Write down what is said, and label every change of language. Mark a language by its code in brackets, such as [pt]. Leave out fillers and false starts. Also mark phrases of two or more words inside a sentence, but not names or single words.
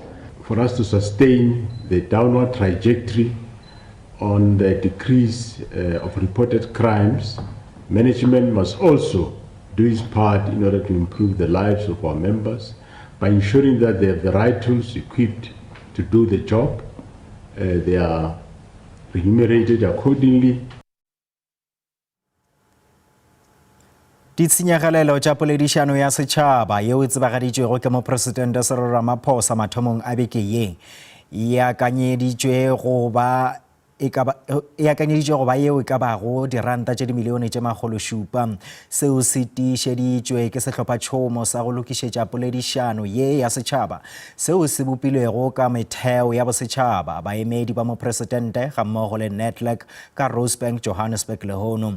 [en] For us to sustain the downward trajectory on the decrease of reported crimes, management must also do its part in order to improve the lives of our members by ensuring that they have the right tools equipped to do the job, they are remunerated accordingly. [nso] Ditshenyagalelo tša poledišano ya setšhaba yeo e tsebagaditšwego ke mopresidente Cyril Ramaphosa mathomong a beke ye e akanyeditšwe go ba e akanyeditše go ba yeo e ka bago diranta tše dimilione tše magološupa seo se tiišeditšwe ke sehlopa-tšhomo sa go lokišetša poledišano ye ya setšhaba seo se bopilwego ka metheo ya bosetšhaba baemedi ba mopresidente ga mmogo le Netlac ka Rosebank Johannesburg lehono.